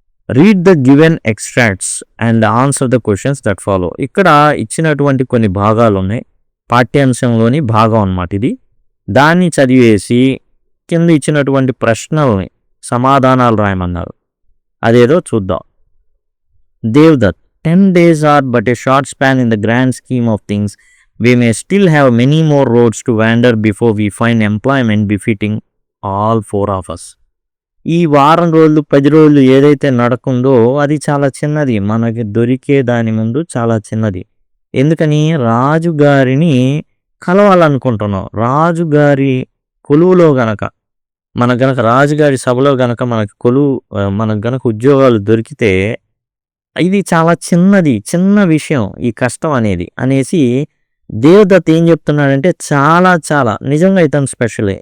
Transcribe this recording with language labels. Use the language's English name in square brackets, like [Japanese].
[English] Read the given extracts and answer the questions that follow. [Telugu] ఇక్కడ ఇచ్చినటువంటి కొన్ని భాగాలు ఉన్నాయి, పాఠ్యాంశంలోని భాగం అన్నమాట ఇది. దాన్ని చదివేసి కింద ఇచ్చినటువంటి ప్రశ్నల్ని సమాధానాలు రాయమన్నారు. అదేదో చూద్దాం. [English] Devdutt 10 days are but a short span in the grand scheme of things. We may still have many more roads to wander before we find employment befitting all 4 of us. [Telugu] ఈ వారం రోజులు 10 రోజులు ఏదైతే నడకుందో అది చాలా చిన్నది, మనకి దొరికే దాని ముందు చాలా చిన్నది. ఎందుకని? రాజుగారిని కలవాలనుకుంటున్నాం. రాజుగారి కొలువులో గనక మనకు గనక రాజుగారి సభలో గనక మనకు గనక ఉద్యోగాలు దొరికితే ఇది చాలా చిన్న విషయం ఈ కష్టం అనేసి దేవదత్ ఏం చెప్తున్నాడంటే చాలా నిజంగా ఇతను స్పెషలే.